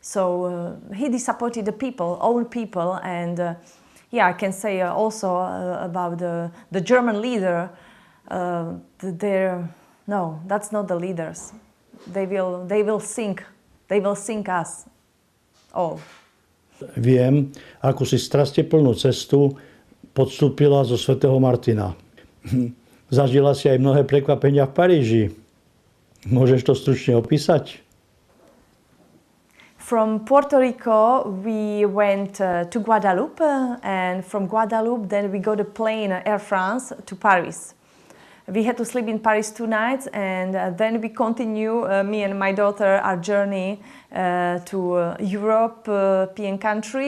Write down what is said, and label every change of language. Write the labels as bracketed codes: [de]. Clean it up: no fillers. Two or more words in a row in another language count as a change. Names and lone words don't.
[en] So he disappointed the people, own people, and yeah, I can say also about the German leader. No, that's not the leaders. They will sink us all. [sk] Viem, ako si strastiplnú cestu podstúpila zo svätého Martina. Zažila si aj mnohé prekvapenia v Paríži. Môžeš to stručne opísať? [en] From Puerto Rico, we went to Guadeloupe, and from Guadeloupe, then we got a plane, Air France, to Paris. We had to sleep in Paris 2 nights, and then we continue, me and my daughter, our journey to European country.